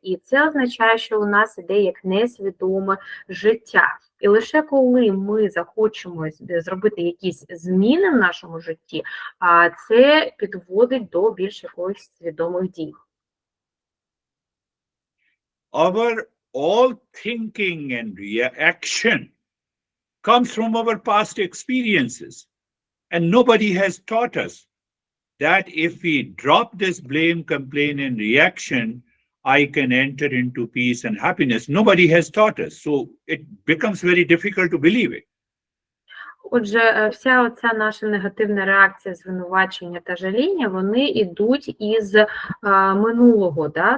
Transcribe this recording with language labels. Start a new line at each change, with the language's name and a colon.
Ukrainian: І це означає, що у нас іде як несвідоме життя. І лише коли ми захочемо зробити якісь зміни в нашому житті, це підводить до більш якоїсь свідомих дій.
English: Our all thinking and reaction comes from our past experiences. And nobody has taught us that if we drop this blame, complaint, and reaction, I can enter into peace and happiness. Nobody has taught us. So it becomes very difficult to believe it.
Ukrainian: Отже, вся оця наша негативна реакція, звинувачення та жаління, вони йдуть із минулого, да?